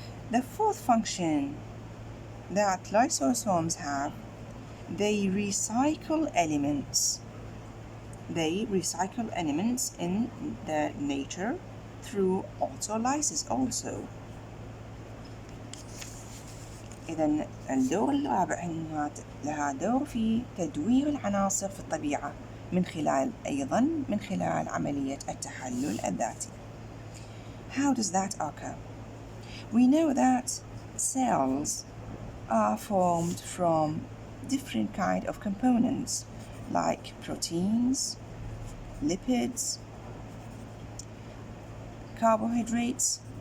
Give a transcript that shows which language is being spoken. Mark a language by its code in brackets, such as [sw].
[en] The fourth function that lysosomes have, they recycle elements. They recycle elements in the nature through autolysis also. [ar] إذن الدور الرابع أنها لها دور في تدوير العناصر في الطبيعة من خلال عملية التحلل الذاتي. [en] How does that occur? We know that cells are formed from different kind of components like proteins, lipids, carbohydrates,